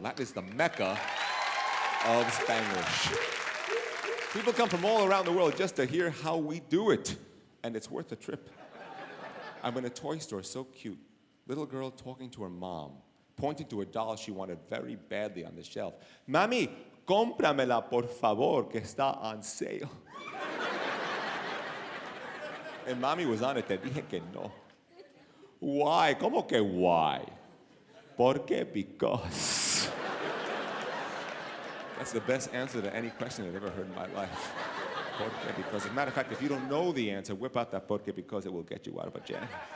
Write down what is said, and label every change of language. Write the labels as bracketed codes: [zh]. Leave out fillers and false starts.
[en] That is the Mecca of Spanglish. People come from all around the world just to hear how we do it. And it's worth the trip. I'm in a toy store, so cute. Little girl talking to her mom, pointing to a doll she wanted very badly on the shelf. [es] Mami, cómpramela por favor, que está [en] on sale. And Mami was on it, [es] te dije que no. [en] Why? [es] ¿Cómo que [en] why? [es] Porque [en] because. That's the best answer to any question I've ever heard in my life. [es] Porque [en] because. As a matter of fact, if you don't know the answer, whip out that [es] porque [en] because, it will get you out of a jam.